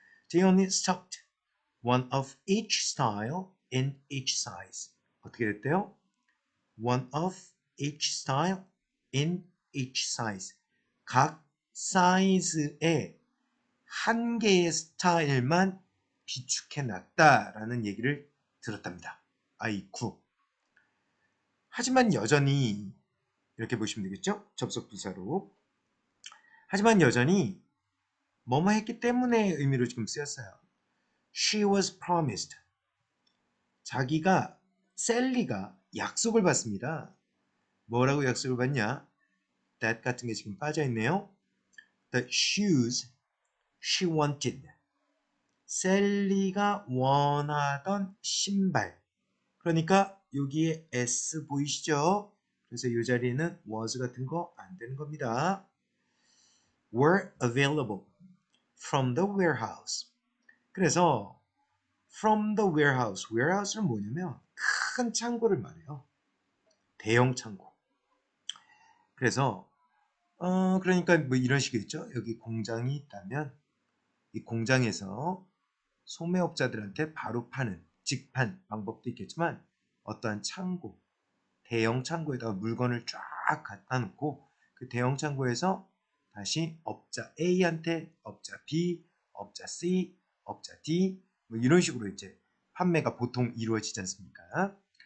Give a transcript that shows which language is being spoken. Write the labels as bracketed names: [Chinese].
[English] They only stocked one of each style in each size. [Korean] 어떻게 됐대요? [English] One of each style in each size. [Korean] 각 사이즈의 한 개의 스타일만 비축해 놨다라는 얘기를 들었답니다. 아이쿠. 하지만 여전히 이렇게 보시면 되겠죠? 접속 부사로. 하지만 여전히 뭐뭐 했기 때문에 의미로 지금 쓰였어요. [English] She was promised. [Korean] 자기가 셀리가 약속을 받습니다. 뭐라고 약속을 받냐? That 같은 게 지금 빠져 있네요. [English] The shoes she wanted. [Korean] 셀리가 원하던 신발. 그러니까 여기에 S 보이시죠? 그래서 이 자리에는 was 같은 거 안 되는 겁니다. [English] were available from the warehouse. 그래서 from the warehouse. [Korean] warehouse는 뭐냐면 큰 창고를 말해요. 대형 창고. 그래서 그러니까 뭐 이런 식이겠죠. 여기 공장이 있다면 이 공장에서 소매업자들한테 바로 파는 직판 방법도 있겠지만 어떠한 창고, 대형 창고에다가 물건을 쫙 갖다 놓고 그 대형 창고에서 다시 업자 A한테 업자 B, 업자 C, 업자 D 뭐 이런 식으로 이제 판매가 보통 이루어지지 않습니까?